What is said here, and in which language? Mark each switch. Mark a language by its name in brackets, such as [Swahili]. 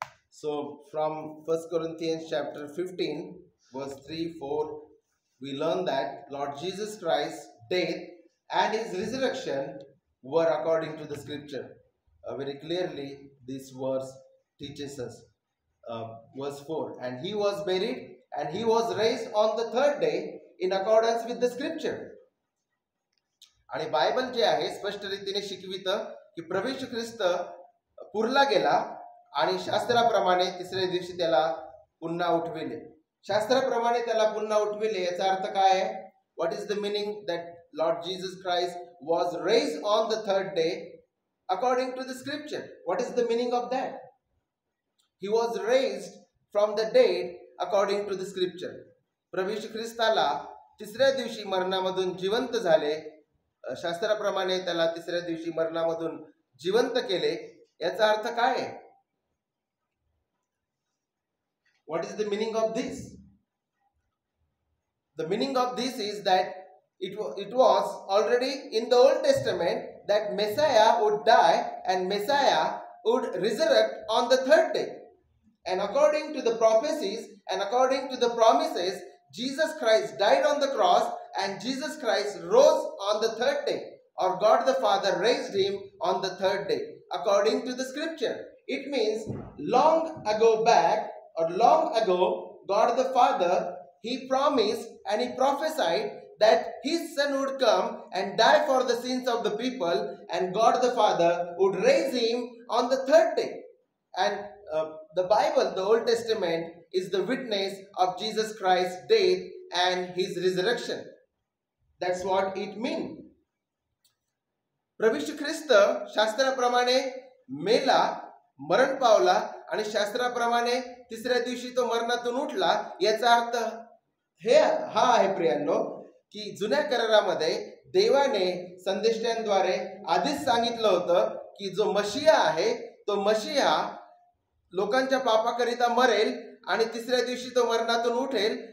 [English] So from 1 Corinthians chapter 15, verse 3, 4, we learn that Lord Jesus Christ's death and his resurrection were according to the scripture. Very clearly, this verse teaches us. Verse 4, and he was buried and he was raised on the third day in accordance with the scripture. [Marathi] आणि Bible जे आहे स्पष्ट रीतीने शिकवितं की प्रभू येशू ख्रिस्त पुरला गेला आणि शास्त्राप्रमाणे तिसऱ्या दिवशी त्याला पुन्हा उठविले. शास्त्राप्रमाणे त्याला पुन्हा उठविले याचा अर्थ काय आहे? [English] What is the meaning that Lord Jesus Christ was raised on the third day according to the scripture? What is the meaning of that? He was raised from the dead according to the scripture. [Marathi] प्रभू येशू ख्रिस्ताला तिसऱ्या दिवशी मरणामधून जिवंत झाले, शास्त्राप्रमाणे त्याला तिसऱ्या दिवशी मरणामधून जिवंत केले. याचा अर्थ काय आहे? [English] What is the meaning of this? The meaning of this is that it was already in the Old Testament that Messiah would die and Messiah would resurrect on the third day. And according to the prophecies and according to the promises, Jesus Christ died on the cross and Jesus Christ rose on the third day, or God the Father raised him on the third day according to the scripture. It means long ago back, or long ago, God the Father, he promised and he prophesied that his son would come and die for the sins of the people, and God the Father would raise him on the third day. And the Bible, the Old Testament, is the witness of Jesus Christ's death and his resurrection. That's what it means. [Marathi] प्रभू येशू ख्रिस्त शास्त्राप्रमाणे मेला, मरण पावला आणि शास्त्राप्रमाणे तिसऱ्या दिवशी तो मरणातून उठला. याचा अर्थ हा आहे प्रियांनो की जुन्या करारामध्ये देवाने संदेष्टांद्वारे आधीच सांगितलं होतं की जो मशिया आहे तो मशिया लोकांच्या पापाकरिता मरेल आणि तिसऱ्या दिवशी तो मरणातून उठेल.